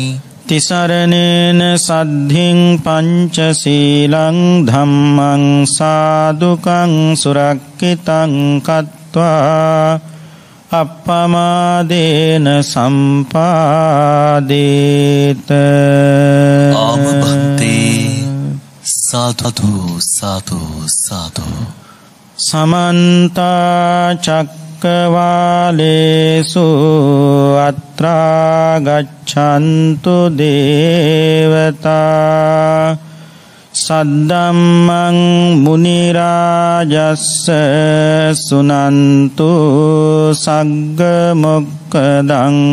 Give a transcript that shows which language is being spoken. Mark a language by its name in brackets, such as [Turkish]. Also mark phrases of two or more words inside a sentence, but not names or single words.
[Pali] තිසරණේන සද්ධින් පංචශීලං ධම්මං සාදුකං සුරක්ඛිතං කତ୍වා අප්පමාදේන සම්පාදේත. ආමභන්තේ. සාදු සාදු සාදු. සමන්ත චක්කවාලේසු අත්‍රා ගච්ඡන්තු දේවතා සද්දම්මං මුනි රාජස්ස සුනන්තු සග්ග මොක්ඛදං.